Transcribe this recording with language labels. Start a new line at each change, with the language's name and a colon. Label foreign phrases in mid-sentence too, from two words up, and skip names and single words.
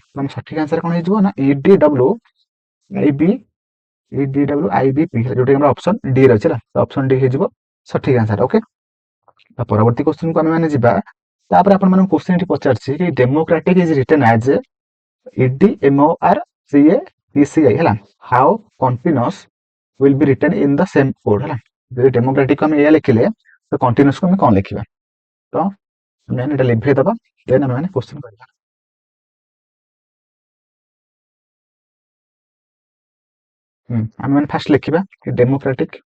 Odia: ମାନେ ସଠିକ ଆନ୍ସର କଣ ହେଇଯିବ ନା EDWIBP, ଯୋଉଟା କି ଆମର ଅପସନ D ରେ ଅଛି ହେଲା। ଅପସନ D ହେଇଯିବ ସଠିକ ଆନ୍ସର। ଓକେ, ପରବର୍ତ୍ତୀ କ୍ୱେଶ୍ଚିନ୍ କୁ ଆମେ ମାନେ ଯିବା। ତାପରେ ଆପଣ ମାନଙ୍କୁ କ୍ୱେଶ୍ଚିନ୍ ଏଠି ପଚାରିଛି କି
English: democratic is written as EDMORCATCI
Odia: ହେଲା।
English: how continuous will be written in the same code ହେଲା।
Odia: ଯଦି ଡେମୋକ୍ରାଟିକ ଆମେ ଏଇଆ ଲେଖିଲେ, ତ କଣ୍ଟିନ୍ୟୁଅସ କୁ ଆମେ କଣ ଲେଖିବା। ତ ଆମେ ଏଟା ଲିଭେଇ ଦବା, ଦେନ୍ ଆମେ ମାନେ କ୍ୱେଶ୍ଚିନ୍ କରିବା। ଆମେ ମାନେ ଫାଷ୍ଟ ଲେଖିବା ଡେମୋକ୍ରାଟିକ